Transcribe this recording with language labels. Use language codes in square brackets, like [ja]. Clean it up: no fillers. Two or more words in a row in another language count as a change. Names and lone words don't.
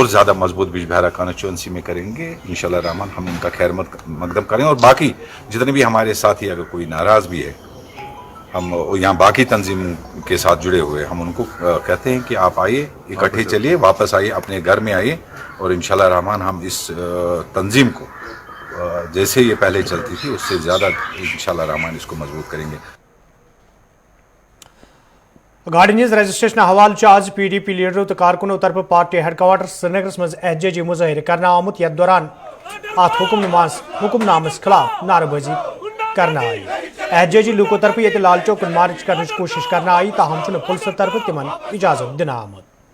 [ur] زیادہ مضبوط بجبہارا کانسٹیچوئنسی میں کریں گے [ar] انشاءاللہ الرحمن [ur] ہم ان کا خیر مقدم کریں اور باقی جتنے بھی ہمارے ساتھی اگر کوئی ناراض بھی ہے ہم یہاں باقی تنظیم کے ساتھ جڑے ہوئے ہم ان کو کہتے ہیں کہ آپ آئیے اکٹھے چلیے واپس آئیے اپنے گھر میں آئیے اور [ar] انشاءاللہ الرحمن [ur] ہم اس تنظیم کو جیسے یہ پہلے چلتی تھی اس سے زیادہ [ar] انشاءاللہ الرحمن [ur] اس کو مضبوط کریں گے [ks] گاڑی ہز رجسٹریشن حوالہ آج پی ڈی پی لیڈرو تو کارکنوں طرف پارٹی ہیڈ کوارٹر سری نگرس مز احتجاجی مظاہرہ کرنا آمت یتھ دوران ات حکم نامس خلاف نعرہ بازی کرنا آئی احتجاجی لوکو طرف یہ لال چوک مارچ کرنے کی کوشش کرنا آئی تاہم چھ پولیس طرف تمن اجازت دن آمت